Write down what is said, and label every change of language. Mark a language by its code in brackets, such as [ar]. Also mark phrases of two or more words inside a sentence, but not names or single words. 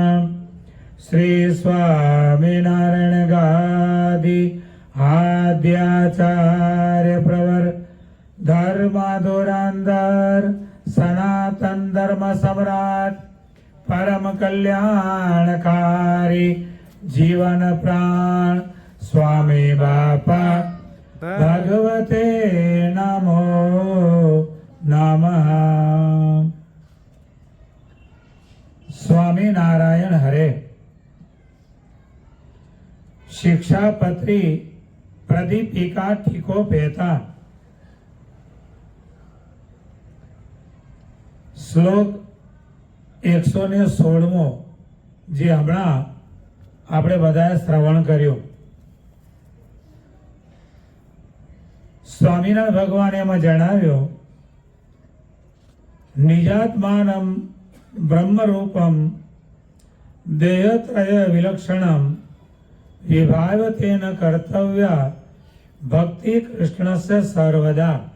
[sa] श्री स्वामीनारायण गादि आद्याचार्य प्रवर धर्मधुरंधर सनातन धर्म सम्राट परम कल्याणकारी जीवन प्राण स्वामी बापा भगवते नमो नमः। स्वामी नारायण हरे। शिक्षापत्री प्रदीपिका ठीको पेता। [gu] શ્લોક 116 જે હમણાં આપણે બધાએ શ્રવણ કર્યું. સ્વામિનારાયણ ભગવાને એમાં જણાવ્યું [sa] નિજાત્માનમ બ્રહ્મરૂપમ દેહત્રય વિલક્ષણમ વિભાવતેન કર્તવ્ય ભક્તિ કૃષ્ણસ્ય સર્વદા.